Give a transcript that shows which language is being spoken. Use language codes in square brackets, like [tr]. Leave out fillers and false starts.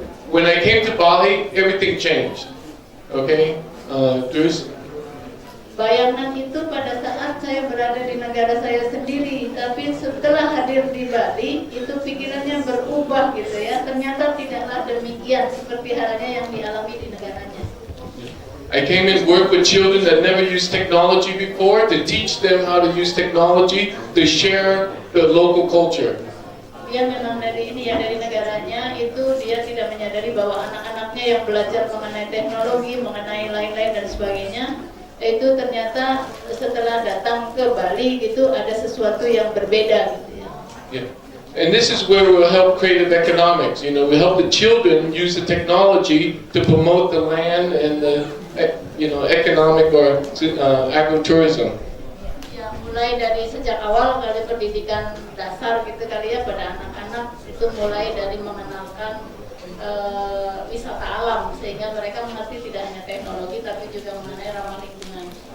[en] When I came to Bali, everything changed. [id] Okay, Terus. Bayangan itu pada saat saya berada di negara saya sendiri, tapi setelah hadir di Bali, itu pikirannya berubah gitu ya. Ternyata tidaklah demikian seperti halnya yang dialami di negaranya. [en] I came and worked with children that never used technology before to teach them how to use technology to share the local culture. [id] Dia memang dari ini ya, dari negaranya itu dia tidak menyadari bahwa anak-anaknya yang belajar mengenai teknologi, mengenai lain-lain dan sebagainya, itu ternyata setelah datang ke Bali gitu ada sesuatu yang berbeda gitu ya. [en] Yeah. And this is where we'll help creative economics. You know, we help the children use the technology to promote the land and the, economic or agritourism. [id] Ya, mulai dari sejak awal kali pendidikan dasar gitu kali ya pada anak-anak itu mulai dari mengenalkan wisata alam sehingga mereka mengerti tidak hanya teknologi tapi juga mengenai ramah lingkungan.